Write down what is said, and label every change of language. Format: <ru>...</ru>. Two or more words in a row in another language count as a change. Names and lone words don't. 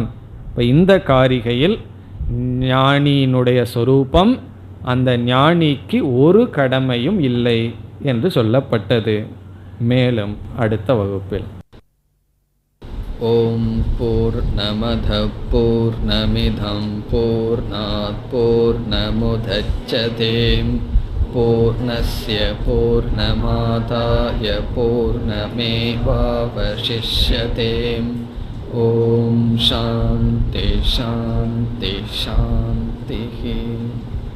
<ta>இப்போ இந்த காரிகையில் ஞானியினுடைய சொரூபம், அந்த ஞானிக்கு ஒரு கடமையும் இல்லை என்று சொல்லப்பட்டது. மேலும் அடுத்த வகுப்பில்</ta> <sa>ओम् पूर्णमद पूर्णमिदं पूर्णात् पूर्णमुदच्यते पूर्णस्य पूर्णमादाय पूर्णमेवावशिष्यते. ओम् शान्ति शान्ति शान्ति.</sa>